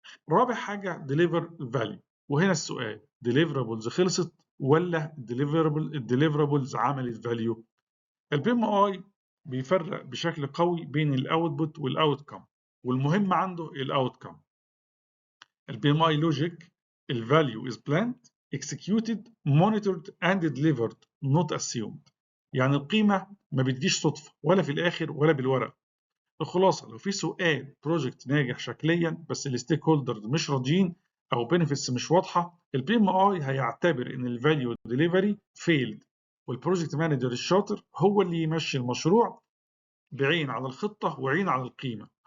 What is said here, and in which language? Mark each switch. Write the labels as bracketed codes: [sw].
[ar] رابع حاجة ديليفر فاليو، وهنا السؤال deliverables خلصت ولا الديليفرابلز عملت فاليو؟ البي ام اي بيفرق بشكل قوي بين الاوتبوت والاوتكم، والمهم عنده الاوتكم. [en] البي M I logic, الفاليو is planned executed monitored and delivered not assumed. [ar] يعني القيمة ما بتجيش صدفة ولا في الآخر ولا بالورق. الخلاصة لو في سؤال بروجكت ناجح شكليا بس الستيك هولدرز مش راضيين أو بينفيتس مش واضحة، البي ام اي هيعتبر إن الفاليو ديليفري فيلد، والبروجكت مانجر الشاطر هو اللي يمشي المشروع بعين على الخطة وعين على القيمة.